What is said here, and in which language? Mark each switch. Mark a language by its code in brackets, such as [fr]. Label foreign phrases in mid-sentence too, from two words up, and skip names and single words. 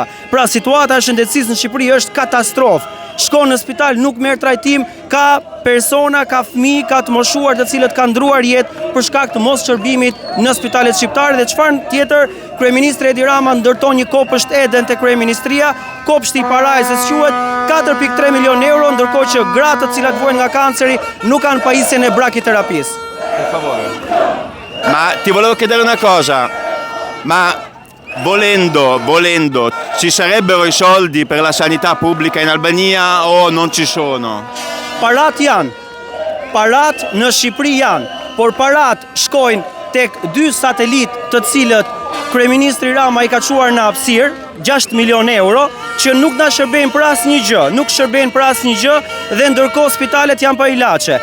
[sq] Pra situata e shëndetësisë në Shqipëri është katastrofë. Shkon në spital, nuk merr trajtim, ka persona, ka fëmijë, ka të moshuar të cilët kanë ndruar jetë për shkak të mos shërbimit në spitalet shqiptare. Dhe çfarë tjetër, kryeministri Edi Rama ndërton një kopësht eden te kryeministria, kopshti i parajsës quhet 4.3 milion euro, ndërkohë që gratë të cilat vuajnë nga kanceri nuk kanë pajisjen e brakiterapisë. [it] Per favore. Ma ti volevo chiedere una cosa, ma volendo, ci sarebbero i soldi per la sanità pubblica in Albania o non ci sono? [sq] Parat janë, parat në Shqipëri janë, por parat shkojnë tek 2 satelit të cilët kryeministri Rama i ka çuar në hapësirë, 6 milion euro, që nuk na shërbejnë për asnjë gjë, nuk shërbejnë për asnjë gjë dhe ndërkohë spitalet janë pa ilaçe.